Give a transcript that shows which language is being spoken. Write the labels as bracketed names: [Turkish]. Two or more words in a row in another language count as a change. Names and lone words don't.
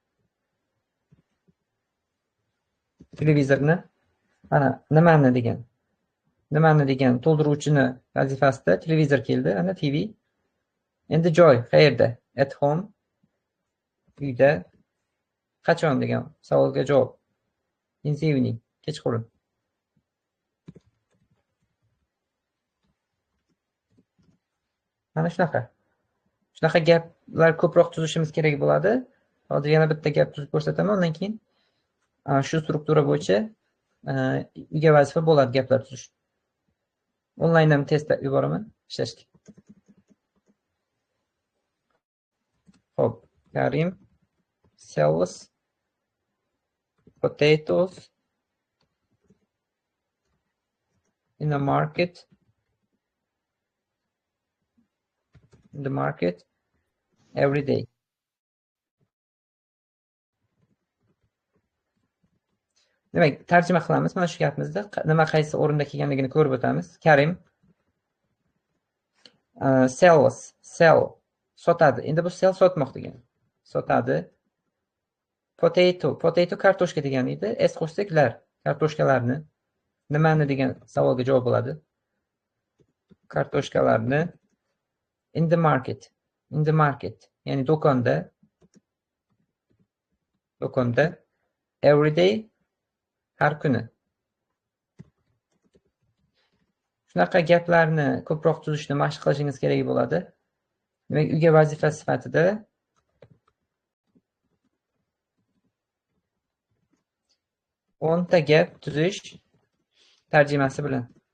[Uzbek] Mana nimani degan to'ldiruvchini vazifasida televizor keldi. Ana TV. Endi joy qayerda? [English] At home. [Uzbek] Uyda. Qachon degan savolga javob. [English] In the evening. [Uzbek] Kechqurun. Mana shunaqa gaplar ko'proq tuzishimiz kerak bo'ladi. Hozir yana bitta gap tuzib ko'rsataman, undan keyin shu struktura bo'yicha uyga vazifa bo'ladi gaplar tuzish. Onlayn ham test yuboraman, ishlashga. [English] Xo'p, Karim sells potatoes in the market every day. [Uzbek] Demak, tarjima qilamiz. Mana shu gapimizda nima qaysi o'rinda kelganligini ko'rib o'tamiz. Karim sell sotadi. Endi bu sell sotmoq degan. Sotadi. Potato kartoshka degan edi. S qo'shsak kartoshkalarni. Nimani degan savolga javob bo'ladi. Kartoshkalarni. [English] In the market. [Uzbek] Ya'ni do'konda. [English] Every day. [Uzbek] Har kuni. Shunaqa gaplarni ko'proq tuzishni mashq qilishingiz kerak bo'ladi. Demak, uyga vazifa sifatida 10 ta gap tuzish tarjimasi bilan.